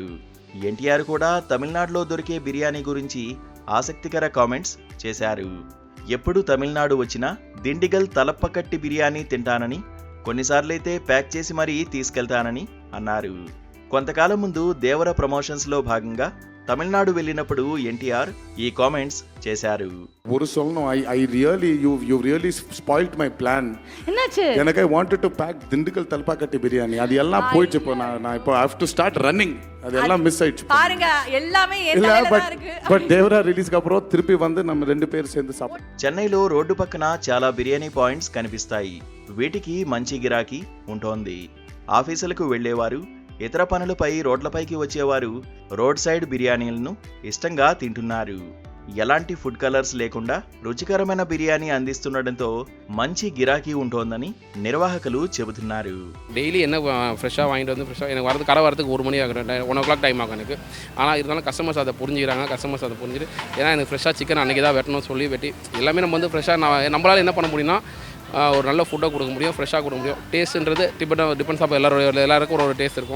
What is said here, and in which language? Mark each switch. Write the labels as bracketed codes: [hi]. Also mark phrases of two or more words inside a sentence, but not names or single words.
[te] ఎన్టీఆర్ కూడా తమిళనాడులో దొరికే బిర్యానీ గురించి ఆసక్తికర కామెంట్స్ చేశారు. ఎప్పుడు తమిళనాడు వచ్చినా దిండిగల్ తలపకట్టి బిర్యానీ తింటానని, కొన్నిసార్లైతే ప్యాక్ చేసి మరీ తీసుకెళ్తానని అన్నారు. కొంతకాలం ముందు దేవర ప్రమోషన్స్లో భాగంగా తమిళనాడు వెళ్ళినప్పుడు ఎన్టీఆర్ ఈ కామెంట్స్ చేశారు. [ta] ஒரு சொல்லணும், [en] I really you really spoiled my plan. [ta] என்னாச்சு? எனக்கு [en] I wanted to pack [ta] திண்டுக்கல் தலப்பாக்கட்டி பிரியாணி. அது எல்லாம் போயிடுச்சு. இப்போ நான் இப்போ [en] I have to start running. [ta] அது எல்லாம் மிஸ் ஆயிடுச்சு. பாருங்க, எல்லாமே ஏதா இருக்கு. பட் தேவரா ரிலீஸ்க்கு அப்புறம் திருப்பி வந்து நம்ம ரெண்டு பேர் சேர்ந்து சாப்பிட்டோம். [te] చెన్నైలో రోడ్డు పక్కన చాలా బిర్యానీ పాయింట్స్ కనిపిస్తాయి. వీటికి మంచి గిరాకీ ఉంటోంది. ఆఫీసులకు వెళ్లేవారు, ఇతర పనులపై రోడ్లపైకి వచ్చేవారు [en] road side [te] బిర్యానీలను ఇష్టంగా తింటున్నారు. ఎలాంటి [en] food colors [te] లేకుండా రుచికరమైన బిర్యానీ అందిస్తుండటంతో మంచి గిరాకీ ఉంటోందని నిర్వాహకులు చెబుతున్నారు. [ta] டெய்லி என்ன ஃப்ரெஷ்ஷாக வாங்கிட்டு வந்து ஃப்ரெஷ்ஷாக எனக்கு வரது கடை வரதுக்கு 1 மணி ஆகும், 1 o'clock டைம் ஆகும் எனக்கு. ஆனால் இருந்தாலும் கஸ்டமர்ஸ் அதை புரிஞ்சுக்கிறாங்க. கஸ்டமர்ஸ் அதை புரிஞ்சுட்டு ஏன்னா எனக்கு ஃப்ரெஷ்ஷாக சிக்கன் அன்றைக்கி தான் வெட்டணும்னு சொல்லி வெட்டி எல்லாமே நம்ம வந்து ஃப்ரெஷ்ஷாக நம்மளால் என்ன பண்ண முடியும்னா ஒரு நல்ல ஃபுட்டாக கொடுக்க முடியும், ஃப்ரெஷ்ஷாக கொடுக்க முடியும். டேஸ்ட்டுன்றது [en] depends of [ta] எல்லாருக்கும் ஒரு டேஸ்ட் இருக்கும்.